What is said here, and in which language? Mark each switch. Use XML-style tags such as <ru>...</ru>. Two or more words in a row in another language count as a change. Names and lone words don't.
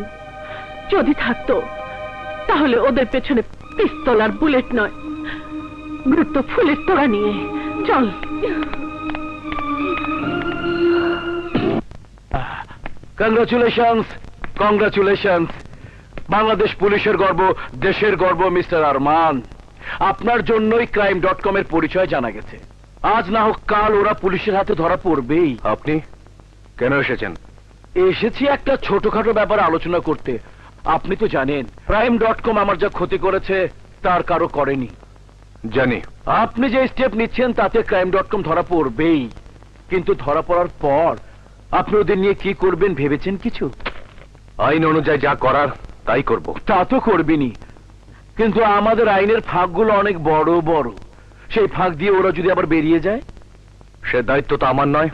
<bn>যদি থাকতো তাহলে ওদের পেছনে পিস্তল আর বুলেট নয়, গুরুত্ব ফুলের তোড়া নিয়ে চল। কংগ্রাচুলেশনস। বাংলাদেশ পুলিশের গর্ব, দেশের গর্ব মিস্টার আরমান। আপনার জন্যই crime.com-এর পরিচয় জানা গেছে। আজ না হোক কাল ওরা পুলিশের হাতে ধরা পড়বেই। আপনি কেন এসেছেন? এসেছি একটা ছোটখাটো ব্যাপার আলোচনা করতে। আপনি তো জানেন crime.com আমার যা ক্ষতি করেছে তার কারো করেনি। জানি। আপনি যে স্টেপ নিচ্ছেন তাতে crime.com ধরা পড়বেই, কিন্তু ধরা পড়ার পর আপনি ওদের নিয়ে কি করবেন ভেবেছেন কিছু? আইন অনুযায়ী যা করার তাই করব। তা তো করবেনই, কিন্তু আমাদের আইনের ফাঁকগুলো অনেক বড় বড়। সেই ফাঁক দিয়ে ওরা যদি আবার বেরিয়ে যায়? সে দায়িত্ব তো আমার নয়।</bn>